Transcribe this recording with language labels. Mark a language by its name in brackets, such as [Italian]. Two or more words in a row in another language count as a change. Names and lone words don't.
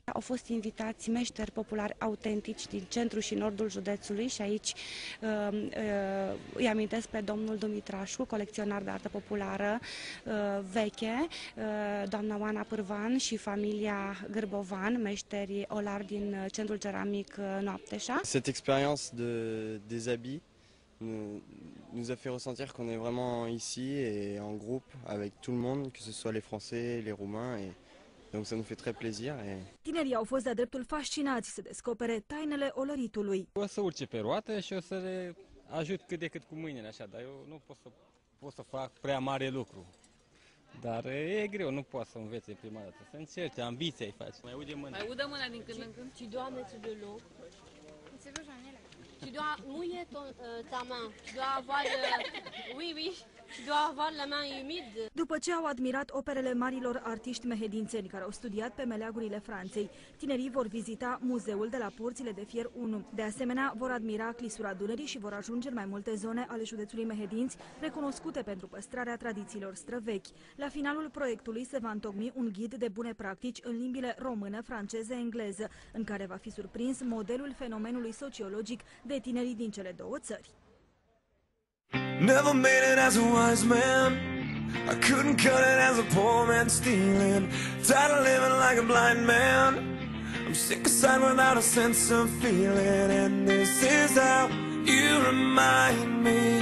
[Romanian] Au fost invitați meșteri populari autentici din centrul și nordul județului și aici îi amintesc pe domnul Dumitrașu, colecționar de artă populară veche, doamna Oana Pârvan și familia Gârbovan, meșteri olari din centrul ceramic Noapteșa. [French] Cette expérience des habits nous a fait ressentir qu'on est vraiment ici et en groupe avec tout le monde, que ce soit les Français, les Roumains, et donc ça nous fait très plaisir. [Romanian] Tinerii au fost de-a dreptul fascinați să descopere tainele olăritului. O să urce pe roată și o să le ajut cât de cât cu mâinile așa, dar eu nu pot să fac prea mare lucru. Dar e greu, nu poți să înveți prima dată, să încerci, ambiția îi faci. Mai ude mâna. Mai udă mâna din când în când. [French] Tu dois mettre de l'eau. Tu dois mouiller ta main. Tu dois avoir oui, oui. Tu dois avoir la main humide. [Romanian] După ce au admirat operele marilor artiști mehedințeni care au studiat pe meleagurile Franței, tinerii vor vizita muzeul de la Porțile de Fier 1. De asemenea, vor admira clisura Dunării și vor ajunge în mai multe zone ale județului Mehedinți, recunoscute pentru păstrarea tradițiilor străvechi. La finalul proiectului se va întocmi un ghid de bune practici în limbile română, franceză, engleză, în care va fi surprins modelul fenomenului sociologic de tinerii din cele două țări. [English] Never made it as a wise man, I couldn't cut it as a poor man stealing. Tired of living like a blind man, I'm sick aside without a sense of feeling. And this is how you remind me.